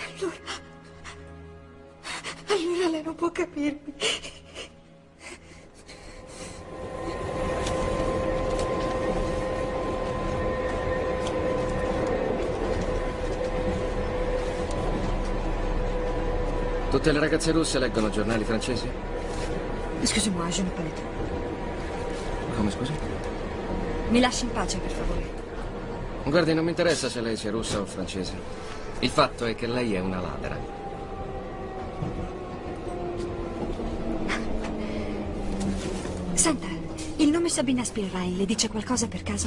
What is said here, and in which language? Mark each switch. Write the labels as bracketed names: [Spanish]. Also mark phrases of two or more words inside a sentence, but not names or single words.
[Italian] Allora lei non può capirmi. Tutte le ragazze russe leggono giornali francesi? [French] Excusez-moi, je n'ai pas le temps. [Italian] Come, scusi? Mi lasci in pace, per favore. Guardi, non mi interessa se lei sia russa o francese. Il fatto è che lei è una ladra. Senta, il nome Sabina Spirrain le dice qualcosa per caso?